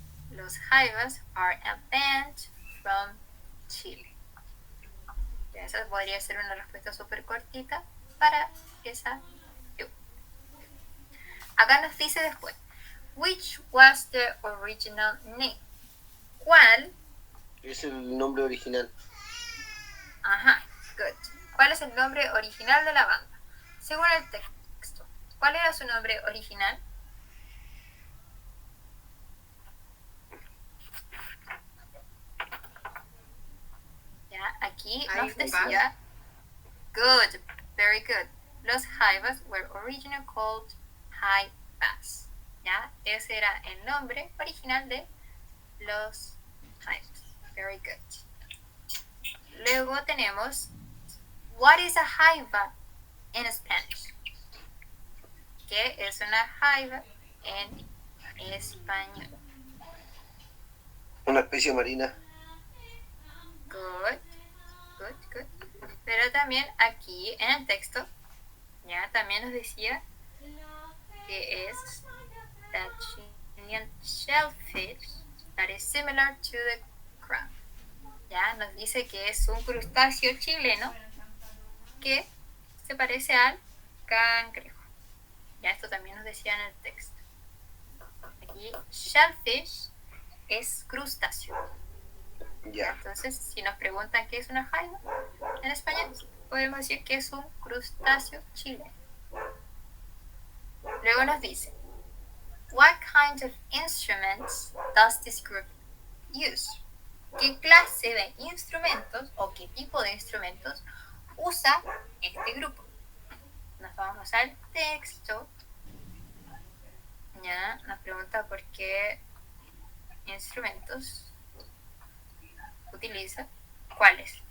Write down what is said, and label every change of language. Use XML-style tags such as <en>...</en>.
<en>Los Jaivas are a band from Chile.</en> <es>Ya, esa podría ser una respuesta súper cortita para esa. Acá nos dice después,</es> <en>which was the original name?</en> <es>¿Cuál? Es el nombre original. Ajá, good. ¿Cuál es el nombre original de la banda? Según el texto, ¿cuál era su nombre original? Ya, aquí nos decía,</es> <en>good, very good. Los Jaivas were originally called Jaivas.</en> <es>¿Ya? Ese era el nombre original de los Jaivas.</es> <en>Very good.</en> <es>Luego tenemos,</es> <en>what is a Jaiva in Spanish?</en> <es>¿Qué es una Jaiva en español? Una especie marina.</es> <en>Good, good, good.</en> <es>Pero también aquí en el texto, ya también nos decía que es</es> <en>that Chilean shellfish that is similar to the crab.</en> <es>Ya nos dice que es un crustáceo chileno que se parece al cangrejo. Ya esto también nos decía en el texto. Aquí shellfish es crustáceo. Ya. Entonces, si nos preguntan qué es una jaiba en español, podemos decir que es un crustáceo chileno. Luego nos dice,</es> <en>what kind of instruments does this group use?</en> <es>¿Qué clase de instrumentos o qué tipo de instrumentos usa este grupo? Nos vamos al texto. Ya, nos pregunta por qué instrumentos utiliza? ¿Cuáles?</es>